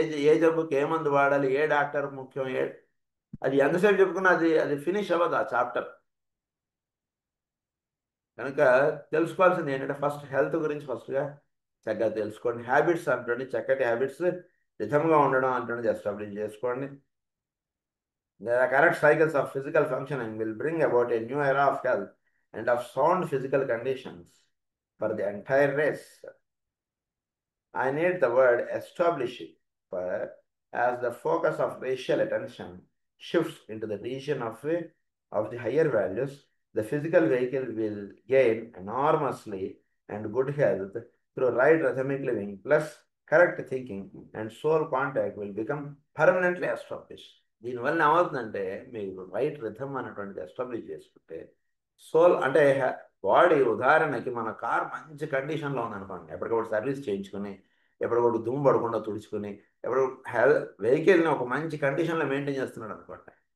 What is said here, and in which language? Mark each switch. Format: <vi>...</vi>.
<te>ఏ జబ్బుకి ఏ మందు వాడాలి, ఏ డాక్టర్ ముఖ్యం, అది ఎంతసేపు చెప్పుకున్నా అది ఫినిష్ అవ్వదు ఆ చాప్టర్. కనుక తెలుసుకోవాల్సింది ఏంటంటే ఫస్ట్ హెల్త్ గురించి ఫస్ట్గా చక్కగా తెలుసుకోండి. హ్యాబిట్స్ అంటుంది, చక్కటి హ్యాబిట్స్ రిథమ్గా ఉండడం అంటుంది ఎస్టాబ్లిష్ చేసుకోండి.</te> <en>The correct cycles of physical functioning will bring about a new era of health and of sound physical conditions for the entire race. I need the word establishing for as the focus of racial attention shifts into the region of the higher values, the physical vehicle will gain enormously and good health through right rhythmic living plus correct thinking and soul contact will become permanently established.</en> <te>దీనివల్ల ఏమవుతుందంటే మీరు right rhythm అనేటువంటిది establish చేసుకుంటే soul అంటే body, ఉదాహరణకి మన car మంచి కండిషన్లో ఉందనుకోండి, ఎప్పటికప్పుడు సర్వీస్ చేయించుకుని, ఎప్పటికప్పుడు దుమ్ము పడకుండా తుడుచుకుని, వెహికల్ని ఒక మంచి కండిషన్లో మెయింటైన్ చేస్తున్నాడు అనుకోండి.</te>